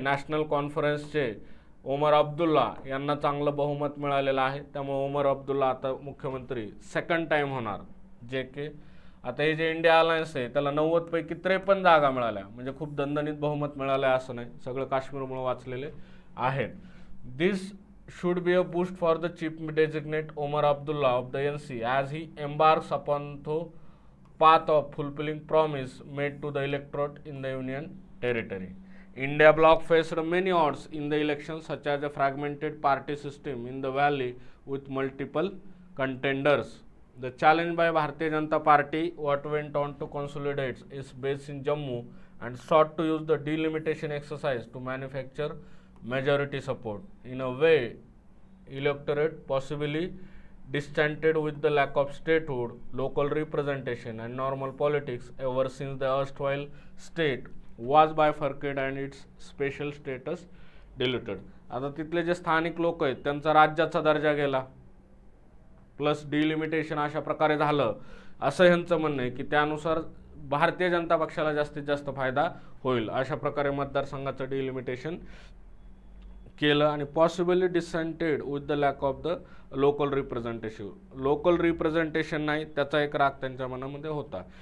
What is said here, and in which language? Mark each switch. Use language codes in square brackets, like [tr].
[mr] National कॉन्फरन्सचे ओमर अब्दुल्ला यांना चांगलं बहुमत मिळालेलं आहे, त्यामुळे ओमर अब्दुल्ला आता मुख्यमंत्री सेकंड टाइम होणार. जे के आता हे जे इंडिया अलायन्स आहे त्याला 90 पैकी 53 जागा मिळाल्या, म्हणजे खूप दणदणीत बहुमत मिळालं असं नाही, सगळं काश्मीरमुळे वाचलेले आहेत. [en] This should be a boost for the chief designate Omar Abdullah of the NC as he embarks upon the path of fulfilling promise made to the electorate in the Union Territory. India bloc faced many odds in the elections, such as a fragmented party system in the valley with multiple contenders. The challenge by Bharatiya Janata Party, what went on to consolidate its base in Jammu and sought to use the delimitation exercise to manufacture majority support. In a way, electorate possibly disenchanted with the lack of statehood, local representation and normal politics ever since the erstwhile state was bifurcated and its special status diluted. [mr] आता तिथले जे स्थानिक लोक आहेत त्यांचा राज्याचा दर्जा गेला, प्लस डिलिमिटेशन अशा प्रकारे झालं, असं ह्यांचं म्हणणं आहे की त्यानुसार भारतीय जनता पक्षाला जास्तीत जास्त फायदा होईल. अशा प्रकारे मतदारसंघाचं डिलिमिटेशन केलं आणि [en] possibly dissented with the lack of the local representation [mr] नाही, त्याचा एक राग त्यांच्या मनामध्ये होता.